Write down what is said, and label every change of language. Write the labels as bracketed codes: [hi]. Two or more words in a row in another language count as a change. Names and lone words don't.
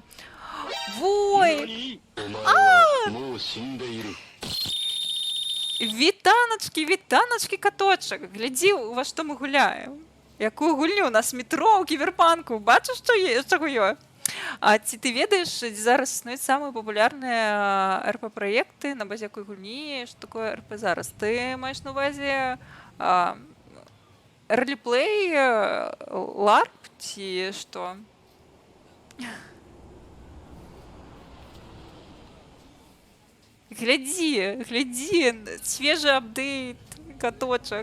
[be] Вой! Вітаначкі, каточак! Глядзі, ува што мы гуляем. Якую гульню? У нас метро ў Кіберпанку. Бачыш, чаго ёсць? [uk] А ці ти ведаєш, зараз існують самі популярні РП-проєкти, на базі якої гульні, що таке РП зараз? Ти маєш на увазі а, ролеплей, ларп, ці що? Гляді, свіжий апдейт, каточок.